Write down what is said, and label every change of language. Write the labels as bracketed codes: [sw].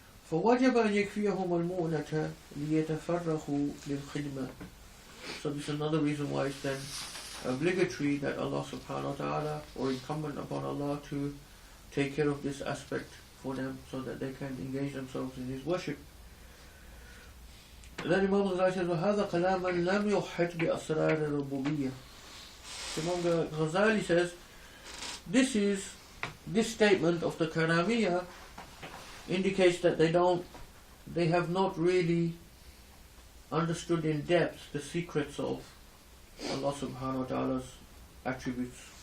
[ar] فَوَجَبَ أَنْ يَكْفِيَهُمَ الْمُؤْنَةَ لِيَتَفَرَّغُوا لِلْخِدْمَةِ. [en] So this is another reason why it's then obligatory that Allah subhanahu wa ta'ala, or incumbent upon Allah, to take care of this aspect for them so that they can engage themselves in His worship. And then Imam Ghazali says, [ar] وَهَذَا كَلَامًا لَمْ يُحِّطْ بِأَسْرَارِ الرُّبُوبِيَّةِ. [en] Imam Ghazali says, this statement of the Karamiya indicates that they have not really understood in depth the secrets of Allah subhanahu wa ta'ala's attributes.